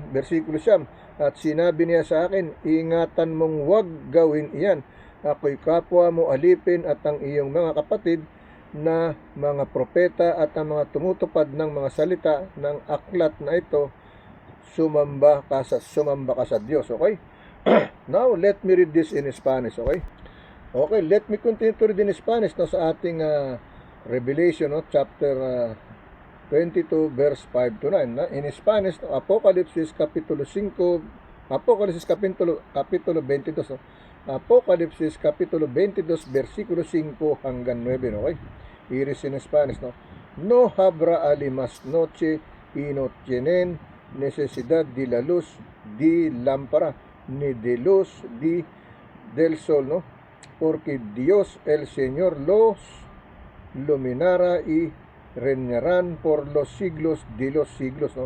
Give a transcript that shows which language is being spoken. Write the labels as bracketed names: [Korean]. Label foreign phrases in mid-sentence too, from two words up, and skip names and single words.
[Filipino] Versikulo 9, at sinabi niya sa akin, ingatan mong huwag gawin iyan. Ako'y kapwa mo alipin at ang iyong mga kapatid na mga propeta at ang mga tumutupad ng mga salita ng aklat na ito, sumamba ka sa Diyos. Okay? [English] Now, let me read this in Spanish. Okay? Okay, let me continue to read in Spanish, no, [Filipino] sa ating [English] Revelation, no, chapter 22 verse 5 to 9, na in Spanish, [Spanish] no, Apocalipsis capítulo 5, Apocalipsis capítulo 22, no, Apocalipsis capítulo 22 [Filipino] versikulo 5 hanggang 9, [English] no, okay? Here is in Spanish, no. [Spanish] No habrá más noche y no tienen necesidad de la luz de lámpara ni de luz del sol, no, porque Dios el Señor los iluminará y reinarán por los siglos de los siglos, ¿no?